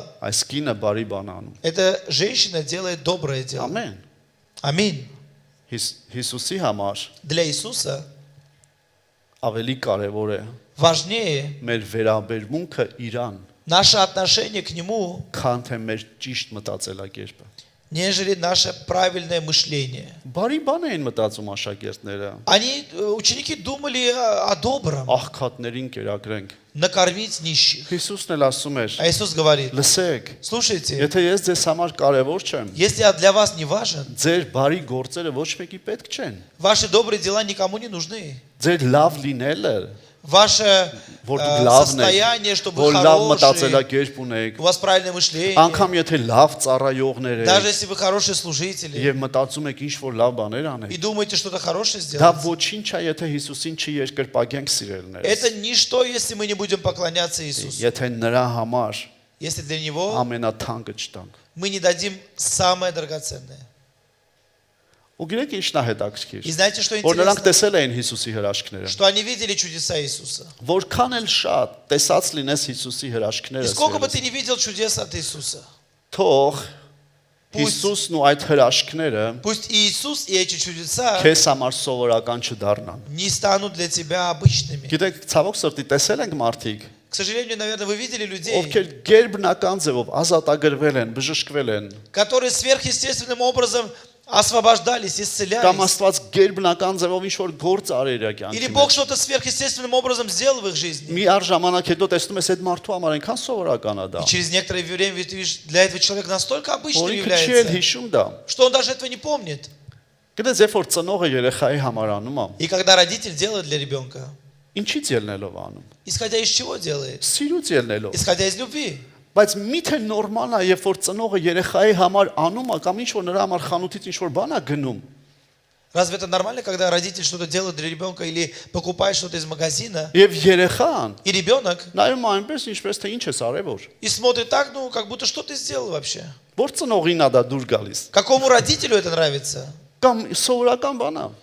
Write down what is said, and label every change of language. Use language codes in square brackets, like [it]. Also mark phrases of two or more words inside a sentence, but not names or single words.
[hy] Այս կինը բարի բան անում։ [ru] эта женщина делает доброе дело. [hy] Ամեն։ [ru] Аминь. [hy] Հիսուսի համար [ru] Для Иисуса [hy] ավելի կարևոր է [ru] важнее [hy] մեր վերաբերմունքը Իրան, [ru] наше отношение к Нему, [hy] քան թե մեր ճիշտ մտածելակերպը։ [ru] нежели наше правильное мышление. [hy] Բարի բան էին մտածում աշակերտները։ [ru] Ученики думали о добром, [hy] Աղքատներին կերակրենք։ [ru] накормить нищих. [hy] Հիսուսն էլ ասում էր. [ru] А Иисус говорит, [hy] Լսեք, [ru] слушайте, [hy] եթե ես ձեզ համար կարևոր չեմ, [ru] если я для вас не важен, [hy] ձեր բարի գործերը ոչ մեկի պետք չեն։ [ru] ваши добрые дела никому не нужны. [hy] Ձեր լավ լինելը, [ru] Ваше [hy] որ դուք լավն [ru] состояние, [hy] եք, [ru] чтобы [hy] որ [ru] вы [hy] լավ [ru] хорошие, [hy] մտածելակերպ ունեք, [ru] у вас правильное мышление, [hy] անգամ եթե լավ ծառայողներ [ru] даже [hy] եք [ru] если вы хорошие служители [hy] եւ մտածում եք ինչ որ լավ բաներ [ru] и [hy] անեք, [ru] думаете что-то хорошее [hy] դա [ru] сделать, [hy] ոչինչ է, եթե Հիսուսին չի երկրպագենք սիրելներ։ [ru] это ничто, если мы не будем поклоняться Иисусу. [hy] Եթե նրա համար [ru] Если для Него [hy] ամենաթանկը չտանք։ [ru] мы не дадим самое драгоценное. [hy] Ու գիտեք ինչն է հետաքրքիր։ [ru] И знаете, что [hy] Որ նրանք [ru] интересно? [hy] տեսել էին Հիսուսի հրաշքները։ [ru] Что они видели чудеса Иисуса. [hy] Որքան էլ շատ տեսած լինես Հիսուսի [ru] И [hy] հրաշքները, [ru] сколько бы ты не видел чудес от Иисуса, [hy] թող [ru] Пусть- [hy] Հիսուսն ու այդ հրաշքները [ru] пусть и Иисус и эти чудеса [hy] քեզ համար սովորական չդառնան։ [ru] не станут для тебя обычными. [hy] Գիտեք, ցավոք սրտի տեսել ենք մարդիկ, [ru] К сожалению, наверное, вы видели людей, [hy] ովքեր գերբնական ձևով ազատագրվել են, բժշկվել են, [ru] которые сверхъестественным образом освобождались, [hy] կամ [ru] исцелялись. [hy] Աստված գերբնական ձևով ինչ որ գործ արեր իր [ru] Или [hy] կյանքի [ru] Бог [hy] մեջ։ [ru] что-то сверхъестественным образом сделал в их жизни. [hy] Մի առ ժամանակ հետո տեսնում ես այդ մարդու համար այնքան сովորական է դա, [ru] И через некоторое время ты видишь, для этого человека настолько обычным [hy] որ ինքը չի էլ [ru] является, [hy] հիշում դա։ [ru] что он даже этого не помнит. [hy] Գիտես, երբ որ ծնողը երեխայի համար անում է, [ru] И когда родитель делает для ребенка, [hy] ինչից ելնելով անում։ [ru] исходя из чего делает? [hy] Սիրուց ելնելով։ [ru] Исходя из любви. [hy] Բայց միթե նորմալ է, երբ որ ծնողը երեխայի համար անում է կամ ինչ որ նրա համար խանութից ինչ որ բան է գնում, [ru] Разве это нормально, когда родитель что-то делает для ребенка или покупает что-то из магазина, [hy] եւ երեխան [ru] и ребенок [hy] նայում է այնպես ինչպես թե ինչ ես արևոր։ [ru] и смотрит так, ну, как будто что ты сделал вообще? [hy] Որ ծնողին է դա դուր գալիս։ [ru] Какому родителю это нравится? [hy] Կամ սովորական բան է։